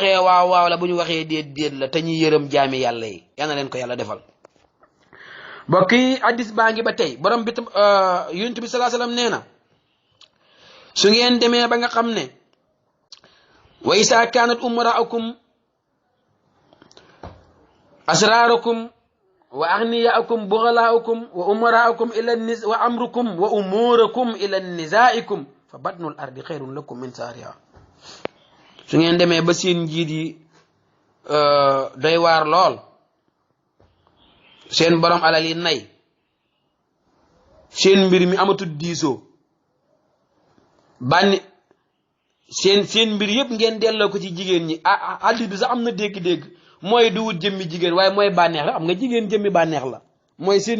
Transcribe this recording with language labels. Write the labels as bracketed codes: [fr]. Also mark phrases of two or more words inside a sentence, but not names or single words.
[wo] waxee waaw waaw la bu ñu waxee déet déet la te ñuy yërëm jaami yàlla yi yal na leen ko yàlla defal mbokk yi addis baa ngi ba tey borom bi yonent bi salaa salaam nee na su ngeen demee ba nga xam ne [ar] وإذا كانت أمراؤكم أشراركم وأغنياؤكم بخلاءكم وأمراؤكم إلى نس وأمركم وأموركم إلى نسائكم فبطن الأرض خير لكم من ظهرها [wo] su ngeen demee ba seen njiit yi doy waar lool seen borom alal yi nay seen mbir mi amatul diisoo bànni seen mbir yëpp ngeen delloo ko ci jigéen ñi hadis bi sax am na dégg-dégg mooy du wut jëmmi jigéen waaye mooy bànneex la am nga jigéen jëmmi bànneex la mooy seen